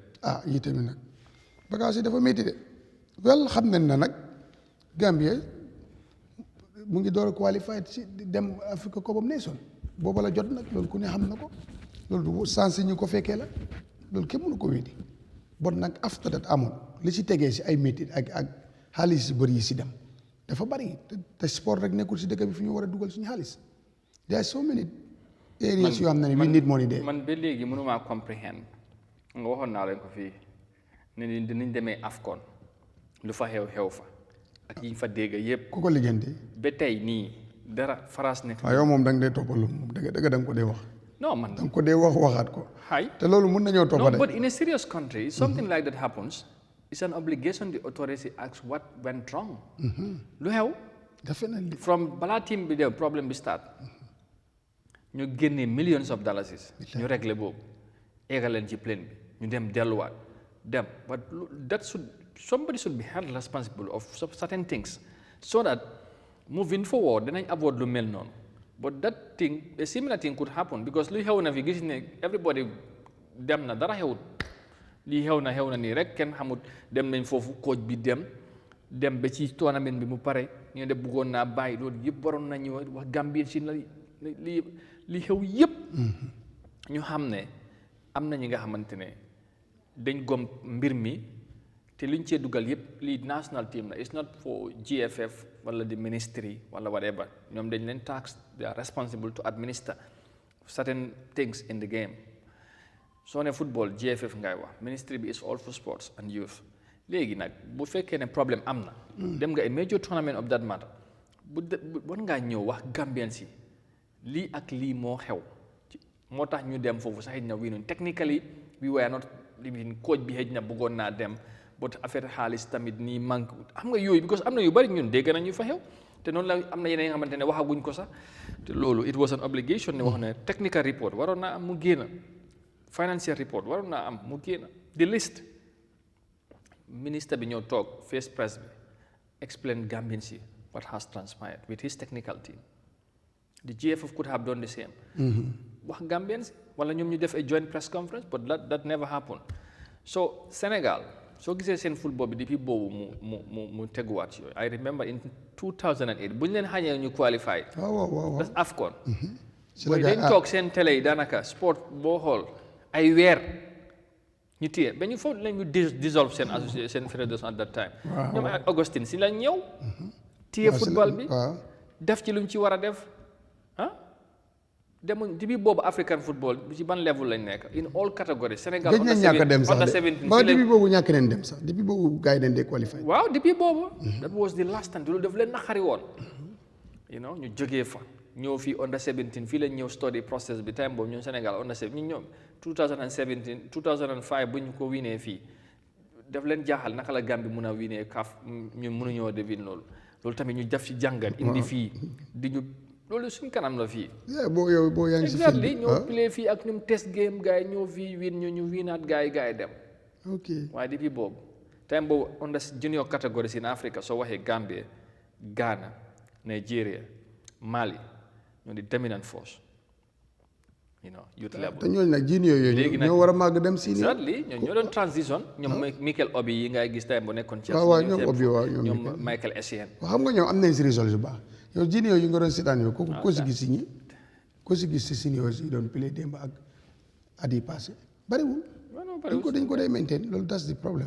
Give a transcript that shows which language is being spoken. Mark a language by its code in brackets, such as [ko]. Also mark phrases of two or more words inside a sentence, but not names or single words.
[wo] yi tamit nag bagage yi dafa métti de wel xam nañ na nag Gambie mu ngi door a qualified si dem Africa Cup of Nations booba la jot nag loolu ku ne xam na ko loolu du sens ñu ko fekkee la loolu kenn mënu ko wéddi bon nag [en] after that [wo] amoon li si tegee si ay métti ak xaalis si bëri yi si dem dafa bari te sport rek nekkul si dëkk bi fi ñu war a dugal suñu xaalis [en] there are so many areas [wo] yoo xam ne [en] we need money [wo] de man ba léegi mënumaa comprehend nga waxoon naa leen ko fii ne ni dinañ demee AFCON lu fa xew fa ak yi fa dégg yëpp ku ko lijjanti ba tey nii dara France nekk waaw yow moom da nga dee toppal moom dëgg da nga ko dee wax non man da nga ko dee waxaat ko hay te loolu mun nañoo toppa de [en] but in a serious country something like that happens it's an obligation the authority asks what went wrong [wo] lu xew [en] definitely [wo] from balaa team bi de problème bi start ñu génnee [en] millions of dollars [wo] ñu réglé boobu eegal leen ci plane bi ñu dem delluwaat dem [en] but somebody should be held responsible of certain things so that moving forward [wo] dinañ avoid lu mel noonu [en] but that thing a similar thing could happen [wo] because luy xew na fi gis ne everybody dem na dara xewut lii xew na nii rek kenn xamut dem nañ foofu coach bi dem ba ci tournament bi mu pare ñu de bëggoon naa bàyyi loolu yëpp waroon nañu wax Gambie si la li xew yëpp ñu xam ne am na ñi nga xamante ne dañ gom mbir mi te luñ cee dugal yëpp lii national team la [en] it's not for GFF [wo] wala [en] the ministry [wo] wala whatever ñoom dañ leen tax [en] they are responsible to administer certain things in the game [wo] soo ne football GFF ngay wax ministry bi [en] is all for sports and youth [wo] léegi nag bu fekkee ne problème am na dem nga [en] a major tournament of that matter [wo] war ngaa ñëw wax Gambien si lii ak lii moo xew moo tax ñu dem foofu sax xëj na wii noonu [en] technically we were not living [wo] coach bi xëj na bëggoon naa dem but affaire xaalis tamit nii manque xam nga yooyu because am na yu bari ñun dégg nañu fa xew te noonu la am na yeneen yi nga xamante ne waxaguñ ko sax te loolu [en] it was an obligation [wo] ne wax ne [en] technical report [wo] waroon naa am mu génn [en] financial report [wo] waroon naa am mu génn [en] the list [wo] ministre bi ñëw toog face press bi [en] explain Gambian si what has transpired with his technical team the GFF could have done the same [wo] wax Gambian si wala ñoom ñu def [en] a joint press conference but that never happened [wo] so Sénégal soo gisee seen football bi depuis boobu mu teguwaat yooyu [en] I remember in 2008 [wo] bu ñu leen xañee ñu qualify [en] that's AFCON [wo] booy dañ toog seen télé yi daanaka sport boo xool ay weer ñu téye ba ñu foog lañ ñu dissolve seen association seen fédération [en] at that time [wo] ñoom ak Augustine si lañ ñëw téye football bi def ci luñ ci war a def demuñ depuis boobu African football ci ban level lañ nekk [en] in all categories [wo] Sénégal gëj nañ ñàkk a dem sax ba depuis boobu ñàkk nañ dem sax depuis boobu gars yi dañ dee qualifié waaw depuis boobu [en] that was the last time [wo] loolu daf leen naqari woon ñu jógee fa ñëw fii under 17 fii lañ ñëw [en] study process [wo] bi time boobu ñun Sénégal under 17 ñu ñoom 2017 2005 bu ñu ko winee fii daf leen jaaxal naka la Gambie mun a winee CAF ñun mënuñoo devine loolu tamit ñu def ci jàngat indi fii di ñu loolu suñ kanam la fii boo yaa ngi si exactly ñoo play fii ak ñum [en] test game [wo] gars yi ñoo fii win ñu winaat gars yi dem waaye depuis boobu time boobu [en] under junior categories in Africa [wo] soo waxee Gambie Ghana Nigeria Mali ñoo di [en] dominant force youth level [wo] te ñooñu nag junior yooyu ñoo war a màgg dem si exactly ñoo doon transition ñoom Michael Obi yi ngay gis time bu nekkoon ci ñoom Obi ñoom Michael Essien xam nga ñoom am nañ si résultat yu baax yow junior yi nga doon seetaan yow ko si gis si ñi ko si gis si senior yi doon play démb ak at yi passé bariwul dañ ko day maintain loolu [en] that's the problem